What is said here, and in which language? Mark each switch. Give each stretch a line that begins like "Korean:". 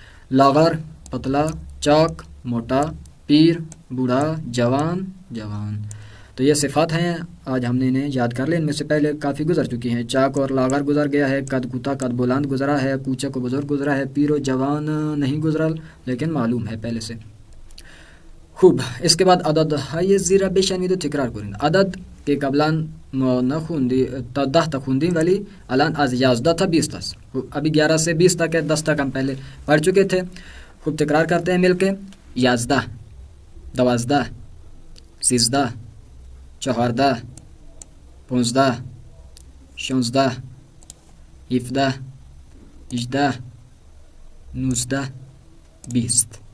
Urdu: لاغر پتلا، چاک موٹا، پیر بوڑھا، جوان. تو یہ صفات ہیں، آج ہم نے انہیں یاد کر لیں. ان میں سے پہلے کافی گزر چکی ہیں. چاک اور لاغر گزر گیا ہے، قد کوتا قد بلند گزرا ہے، کوچک و بزرگ گزرا ہے، پیر و جوان نہیں گزرا لیکن معلوم ہے پہلے سے. خوب. اس کے بعد
Persian: عدد های زیر بشنوید و تکرار کنید. عدد که قبلا ما تا 10 تک خوندیم ولی الان از 11 تا 20 است.
Urdu: ابھی 11 سے 20 تک ہے، 10 تک ہم پہلے پڑھ چکے تھے. خوب تکرار کرتے ہیں مل کے. 11 12 13 14 15 16 17 18 19 20.